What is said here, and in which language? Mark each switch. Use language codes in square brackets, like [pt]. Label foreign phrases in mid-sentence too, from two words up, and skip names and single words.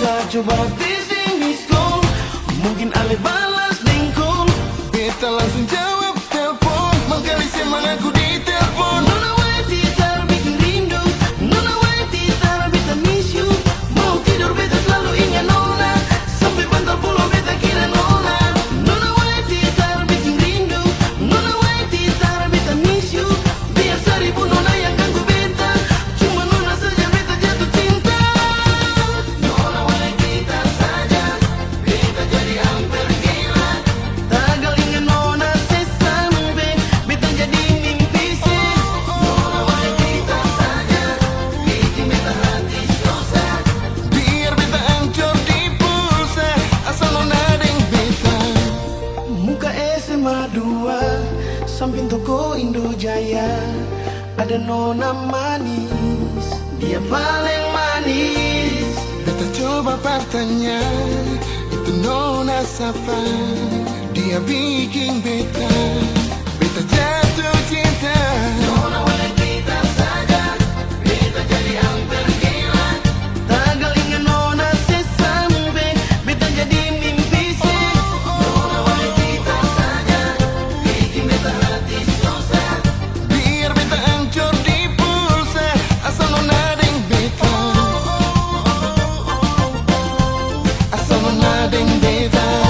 [abs] coba phishing [en] miss call, [abs] mungkin Ale balas dengkol. Beta langsung jawab telepon, mengkali semangatku di telepon. Nona wai titar bikin rindu, Nona wai titar beta [en] miss you. [abs] Mau tidur beta selalu ingat Nona, sampai bantal pulau beta kira Nona. Nona wai titar bikin rindu, Nona wai titar beta [en] miss you. [abs] Biar seribu Nona yang ganggu beta, cuma Nona saja beta jatuh cinta. Nona wai titar saja, beta jadi hampir gila. Tagal ingat Nona sesampai beta jadi mimpi sih. Nona wai titar saja, bikin beta hati susah. Biar beta hancur di pulsa, asal nona deng beta. Muka SMA 2, samping toko Indo Jaya, ada Nona manis, dia paling manis. Beta coba bertanya, itu nona siapa? Dia bikin beta jatuh cinta. Nona wai titar saja, beta jadi hampir gila. Tagal ingat Nona sesampai beta jadi mimpi sih. Nona wai titar saja, bikin beta hati susah. Biar beta hancur di pulsa, asal nona deng beta. Asal nona deng beta.